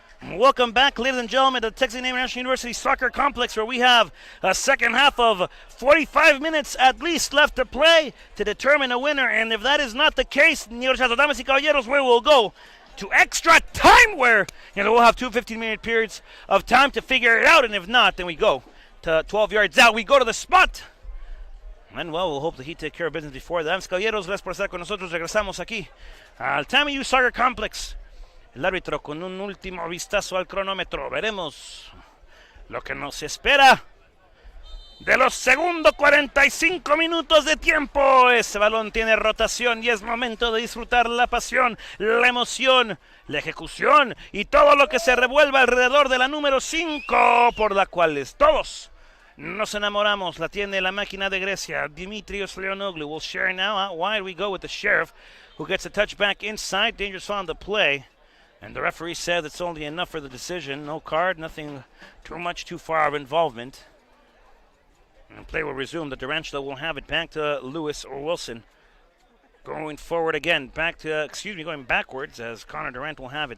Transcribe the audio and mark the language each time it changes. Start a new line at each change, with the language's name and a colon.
English: Welcome back, ladies and gentlemen, to the Texas International University Soccer Complex, where we have a second half of 45 minutes at least left to play to determine a winner. And if that is not the case,
Spanish: damas y caballeros,
English: we will go to extra time, where we'll have two 15-minute periods of time to figure it out. And if not, then we go to 12 yards out. We go to the spot. And well, we'll hope the Heat take care of business before that.
Spanish: Damas y caballeros, gracias por estar con nosotros. Regresamos aquí al TAMU Soccer Complex. El árbitro con un último vistazo al cronómetro. Veremos lo que nos espera de los segundos 45 minutos de tiempo. Ese balón tiene rotación y es momento de disfrutar la pasión, la emoción, la ejecución y todo lo que se revuelva alrededor de la número 5, por la cual todos nos enamoramos. La tiene la máquina de Grecia.
English: Dimitrios Leonoglu will share now. Out wide we go with the Sheriff, who gets a touch back inside. Dangerous on the play. And the referee said it's only enough for the decision. No card, nothing too much, too far of involvement. And play will resume. The Durantula will have it back to Lewis or Wilson. Going forward again, going backwards as Connor Durant will have it.